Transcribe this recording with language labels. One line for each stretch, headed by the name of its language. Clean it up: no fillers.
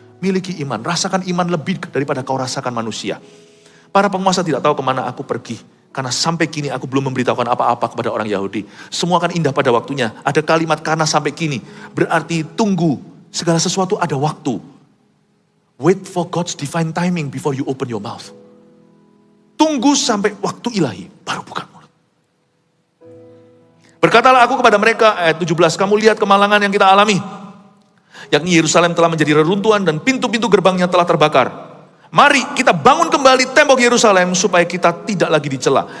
Indonesian: Miliki iman, rasakan iman lebih daripada kau rasakan manusia. Para penguasa tidak tahu kemana aku pergi. Karena sampai kini aku belum memberitahukan apa-apa kepada orang Yahudi. Semua akan indah pada waktunya. Ada kalimat karena sampai kini. Berarti tunggu, segala sesuatu ada waktu.
English: Wait for God's divine timing before you open your mouth.
Indonesian: Tunggu sampai waktu ilahi, baru buka mulut. Berkatalah aku kepada mereka, ayat 17, kamu lihat kemalangan yang kita alami. Yakni Yerusalem telah menjadi reruntuhan dan pintu-pintu gerbangnya telah terbakar. Mari kita bangun kembali tembok Yerusalem supaya kita tidak lagi dicela.